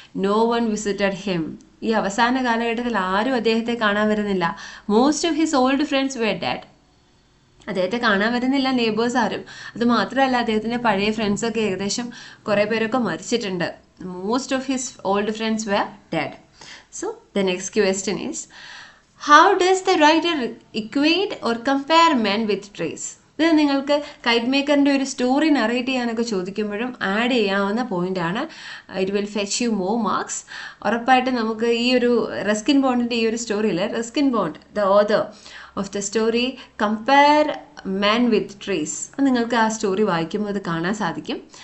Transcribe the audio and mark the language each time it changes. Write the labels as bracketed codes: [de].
[en] No one visited him. [ml] ഈ അവസാന കാലഘട്ടത്തിൽ ആരും അദ്ദേഹത്തെ കാണാൻ വരുന്നില്ല. [en] Most of his old friends were dead. [ml] അദ്ദേഹത്തെ കാണാൻ വരുന്നില്ല നെയ്ബേഴ്സ് ആരും. അത് മാത്രമല്ല അദ്ദേഹത്തിൻ്റെ പഴയ ഫ്രണ്ട്സൊക്കെ ഏകദേശം കുറേ പേരൊക്കെ മരിച്ചിട്ടുണ്ട്. [en] Most of his old friends were dead. So the next question is, how does the writer equate or compare men with trees? [ml] ഇത് നിങ്ങൾക്ക് കൈറ്റ് മേക്കറിൻ്റെ ഒരു സ്റ്റോറി നറേറ്റ് ചെയ്യാനൊക്കെ ചോദിക്കുമ്പോഴും ആഡ് ചെയ്യാവുന്ന പോയിൻ്റാണ്. [en] It will fetch you more marks. [ml] ഉറപ്പായിട്ട് നമുക്ക് ഈ ഒരു റസ്കിൻ ബോണ്ടിൻ്റെ ഈ ഒരു സ്റ്റോറിയിൽ Ruskin bond, [en] the author of the story, compare men with trees, [ml] നിങ്ങൾക്ക് ആ സ്റ്റോറി വായിക്കുമ്പോൾ അത് കാണാൻ സാധിക്കും.